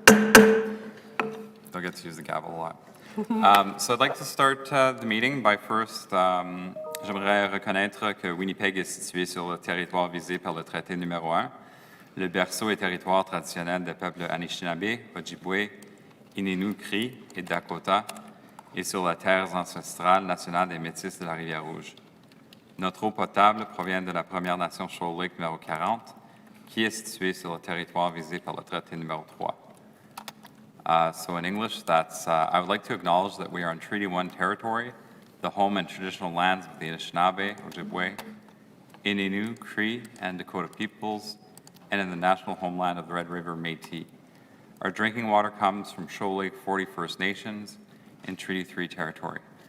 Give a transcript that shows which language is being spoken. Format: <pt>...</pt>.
<en>Don't get to use the gavel a lot. So I'd like to start the meeting by first,</en> <fr>j'aimerais reconnaître que Winnipeg est situé sur le territoire visé par le traité numéro 1, le berceau et territoire traditionnel des peuples Anishinaabe, Ojibwe, Innu, Cri et Dakota, et sur les terres ancestrales nationales des Métis de la Rivière-Rouge. Notre eau potable provient de la Première Nation Shoal Lake numéro 40, qui est située sur le territoire visé par le traité numéro 3.</fr> <en>So in English, that's, I would like to acknowledge that we are on Treaty 1 territory, the home and traditional lands of the Anishinaabe, Ojibwe, Innu, Cree, and Dakota peoples, and in the national homeland of the Red River Métis. Our drinking water comes from Shoal Lake 40 First Nations in Treaty 3 territory.</en>